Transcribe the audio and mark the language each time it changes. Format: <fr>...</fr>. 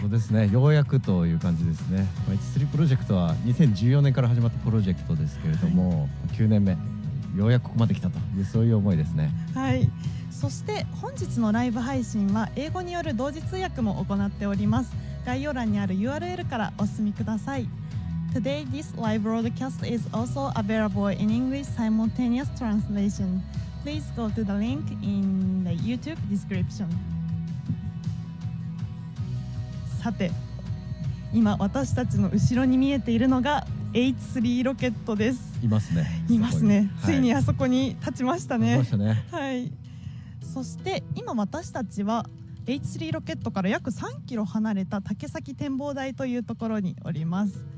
<ja>そうですね、ようやくという感じですね。H3 プロジェクトは2014年から始まったプロジェクトですけれども、9年目、ようやくここまで来たというそういう思いですね。はい。そして本日のライブ配信は英語による同時通訳も行っております。概要欄にある URL からお進みください。</ja> <en>Today, this live broadcast is also available in English simultaneous translation. Please go to the link in the YouTube description.</en> <ja>さて、今私たちの後ろに見えているのが H3 ロケットです。いますね。いますね。ついにはあそこに立ちましたね。立ちましたね。はい。そして今私たちは H3 ロケットから約3キロ離れた竹崎展望台というところにおります。</ja>